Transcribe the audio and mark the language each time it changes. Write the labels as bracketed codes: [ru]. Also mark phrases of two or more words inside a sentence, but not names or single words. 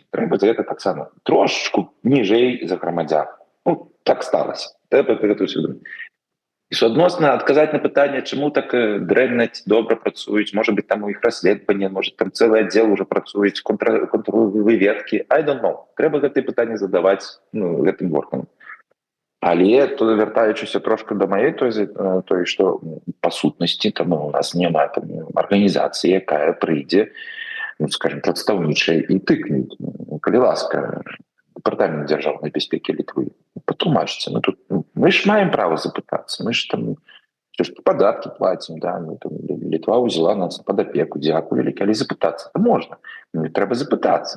[be] Трэба за гэта таксама трошку ніжэй за грамадзян. Так сталася. Трэба гэта усвядоміць. І суадносна адказаць на пытанне, чаму так дрэнна ці добра працуюць, можа быць, там у іх расследаванне, можа, там цэлы аддзел ўжо працуюць, контрвыведкі. [en] I don't know. [be] Трэба гэтыя пытанні задаваць гэтым органам. Але то, вяртаючыся трошку да маёй той, што па сутнасці, у нас няма арганізацыі, якая прыйдзе ну, скажем, прадстаўнічае і тыкнуць, калі ласка, дэпартамент дзяржаўнай бяспекі Літвы, патлумачце, ну, тут мы ж маем права запытацца, мы ж там падаткі плацім, да, ну, там, Літва ўзяла нас пад апеку, дзякую, калі запытацца, то можна, ну, трэба запытацца.